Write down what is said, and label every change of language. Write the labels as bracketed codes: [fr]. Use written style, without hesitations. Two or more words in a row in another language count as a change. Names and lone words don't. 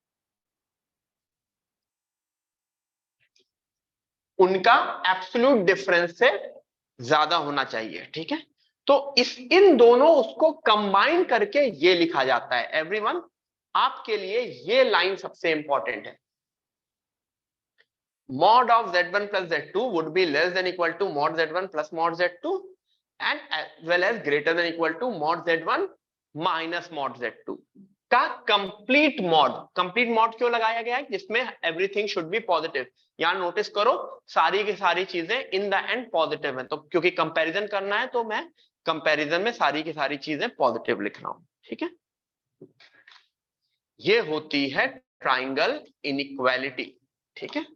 [hi] उनका [en] absolute difference [hi] से ज्यादा होना चाहिए, ठीक है। तो इन दोनों उसको कंबाइन करके ये लिखा जाता है। एवरीवन, आपके लिए ये लाइन सबसे इंपॉर्टेंट है। [en] mod of z1 plus z2 would be less than equal to mod z1 plus mod z2 and as well as greater than equal to mod z1 minus mod z2 [hi] का कंप्लीट मॉड क्यों लगाया गया है, जिसमें [en] everything should be positive. [hi] यहां नोटिस करो सारी की सारी चीजें [en] in the end [hi] पॉजिटिव है, तो क्योंकि कंपैरिजन करना है तो मैं कंपैरिजन में सारी की सारी चीजें पॉजिटिव लिख रहा हूं, ठीक है। ये होती है [en] triangle inequality, [hi] ठीक है।